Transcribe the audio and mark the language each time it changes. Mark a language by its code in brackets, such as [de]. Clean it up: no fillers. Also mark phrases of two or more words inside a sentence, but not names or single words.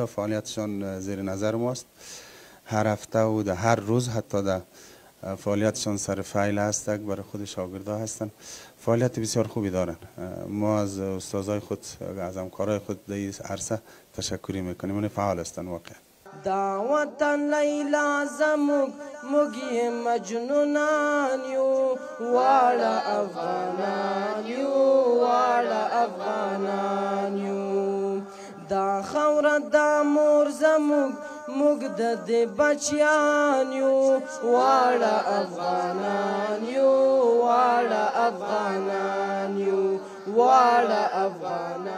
[fa] فعالیتشان زیر نظر ماست هر هفته و در هر روز حتی در فعالیتشان سر فعال هستند برای خود شاگردان هستند. فعالیت بسیار خوبی دارند. ما از استادای خود از همکارای خود در این عرصه تشکری میکنیم. اون فعال هستند واقعا. [ps] دا وطن لیلا زموږ موږ یې مجنونان یو واړه افغانان یو واړه افغانان یو. دا خاوره دا مور زموږ موږ د دې بچیان یو واړه افغانان یو واړه افغانان یو واړه افغانان.